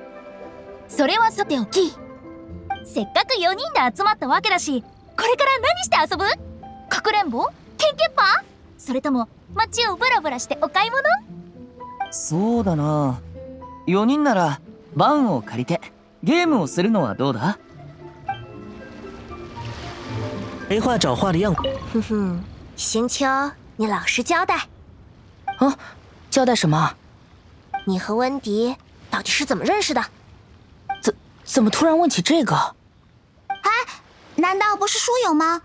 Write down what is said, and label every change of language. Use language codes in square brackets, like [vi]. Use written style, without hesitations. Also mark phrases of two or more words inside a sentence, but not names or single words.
[ja] それはさておき、せっかく4人で集まったわけだし、これから何して遊ぶ？かくれんぼ？ケンケンパ？それとも街をブラブラしてお買い物？そうだな。4人ならバンを借りてゲームをするのはどうだ？ [zh] 没话找话的样子。哼哼，星秋，你老实交代。啊，交代什么？你和温迪到底是怎么认识的？怎么突然问起这个？难道不是书友吗？